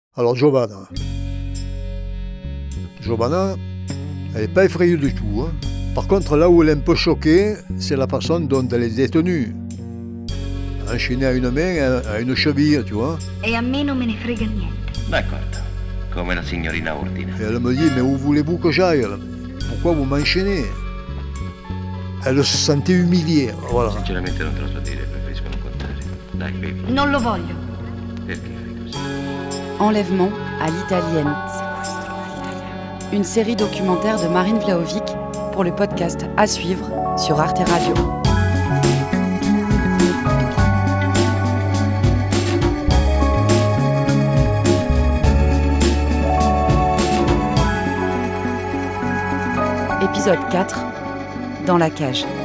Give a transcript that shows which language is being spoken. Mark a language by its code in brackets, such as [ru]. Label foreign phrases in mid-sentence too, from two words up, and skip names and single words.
[fr] Alors Giovanna, elle n'est pas effrayée du tout. Hein. Par contre, là où elle est un peu choquée, c'est la façon dont elle est détenue. Enchaînée à une main, à une cheville, tu vois. [it] E a me non me ne frega niente. D'accordo, come la signorina ordina. [fr] Et elle me dit, mais où voulez-vous que j'aille? Pourquoi vous m'enchaînez? Elle se sentait humiliée, voilà. [it] Sinceramente non te lo so dire, preferisco non contare. Dai, bevi. Non lo voglio. Perché fai così? [fr] Enlèvement à l'italienne. Une série documentaire de Marine Vlahovic pour le podcast à suivre sur Arte Radio. Épisode 4, dans la cage.